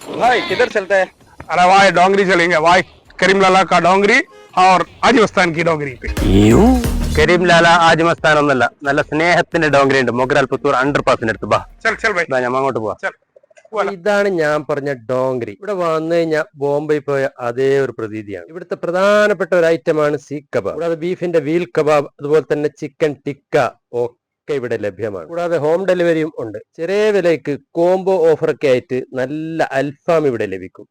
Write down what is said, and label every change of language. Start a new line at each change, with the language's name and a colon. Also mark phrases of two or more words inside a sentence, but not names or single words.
Hindi: भाई किधर चलते हैं? अरे भाई डोंगरी चलेंगे भाई। करीम लाला का डोंगरी और आजी मस्तान की डोंगरी पे।
Malayalam: കരീം ലാല ആജ് ഒന്നല്ല, നല്ല സ്നേഹത്തിന്റെ ഡോങ്കരി ഉണ്ട് മൊഗ്രാൽ പുത്തൂർ 100% അടുത്ത്. ബാ
Hindi: चल चल भाई
Malayalam: ഞാൻ അങ്ങോട്ട് പോവാ.
Hindi: चल।
Malayalam: ഇതാണ് ഞാൻ പറഞ്ഞ ഡോങ്കരി. ഇവിടെ വന്നു കഴിഞ്ഞാൽ ബോംബെ പോയ അതേ ഒരു പ്രതീതിയാണ്. ഇവിടുത്തെ പ്രധാനപ്പെട്ട ഒരു ഐറ്റമാണ് സീഖ് കബാബ്. കൂടാതെ ബീഫിന്റെ വീൽ കബാബ്, അതുപോലെ തന്നെ ചിക്കൻ ടിക്ക ഒക്കെ ഇവിടെ ലഭ്യമാണ്. കൂടാതെ ഹോം ഡെലിവറിയും ഉണ്ട്. ചെറിയ വിലയ്ക്ക് കോംബോ ഓഫറൊക്കെ ആയിട്ട് നല്ല അൽഫാം ഇവിടെ ലഭിക്കും.